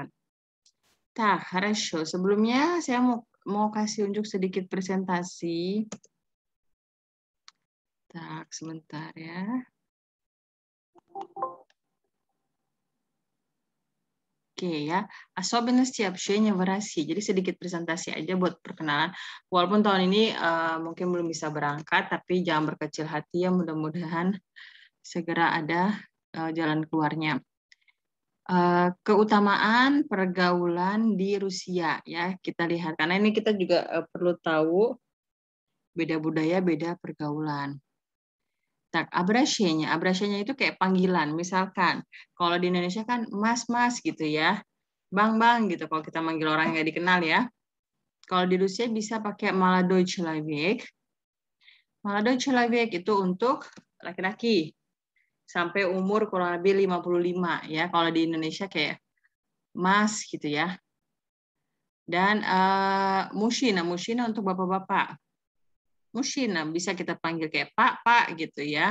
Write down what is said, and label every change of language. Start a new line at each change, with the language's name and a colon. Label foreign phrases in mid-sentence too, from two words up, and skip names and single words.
Russian: Tak, хорошо.
Indonesian: Sebelumnya saya mau kasih unjuk sedikit presentasi. Tak, sebentar ya. Oke ya,
Russian: особенности общения в России.
Indonesian: Jadi sedikit presentasi aja buat perkenalan. Walaupun tahun ini mungkin belum bisa berangkat, tapi jangan berkecil hati ya. Mudah-mudahan segera ada jalan keluarnya. Keutamaan pergaulan di Rusia ya, kita lihat karena ini kita juga perlu tahu beda budaya, beda pergaulan. Tak, abrasianya itu kayak panggilan. Misalkan kalau di Indonesia kan mas gitu ya, bang gitu kalau kita manggil orang yang nggak dikenal ya. Kalau di Rusia bisa pakai
Russian: молодой человек. Молодой человек
Indonesian: itu untuk laki-laki sampai umur kurang lebih 55 ya. Kalau di Indonesia kayak mas gitu ya. Dan mужчина untuk bapak-bapak. Mужчина bisa kita panggil kayak pak gitu ya.